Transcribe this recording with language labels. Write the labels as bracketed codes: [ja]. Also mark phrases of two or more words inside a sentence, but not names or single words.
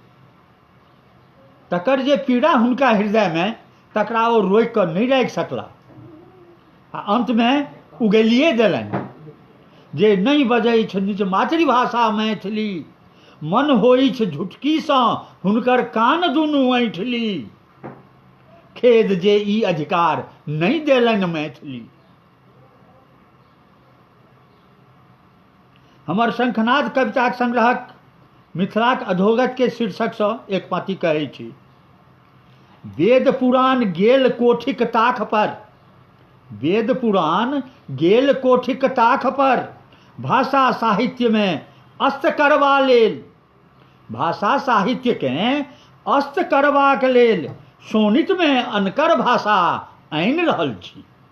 [mai] तकर जे पीड़ा हुनका हृदय में, तकरा ओ रोकि कऽ नहीं राखि सकला आ अंत में उगलिए देलनि जे नहीं बजै छ निज मातृभाषा मैथिली, मन होइ छ झुटकी सँ हुनकर कान दुनू ऐंठली, खेद जे ई अधिकार नहीं देलनि मैथिली। हमर शंखनाद कविताक संग्रहक मिथिलाक अधोगत के शीर्षक सँ एक पाँति कहै छी। वेद पुराण गेल कोठिक ताख पर, वेद पुराण गेल कोठिक ताख पर, भाषा साहित्य में अस्त करबा लेल, भाषा साहित्य के अस्त करबाक लेल शोणित में अनकर भाषा आनि रहल छी।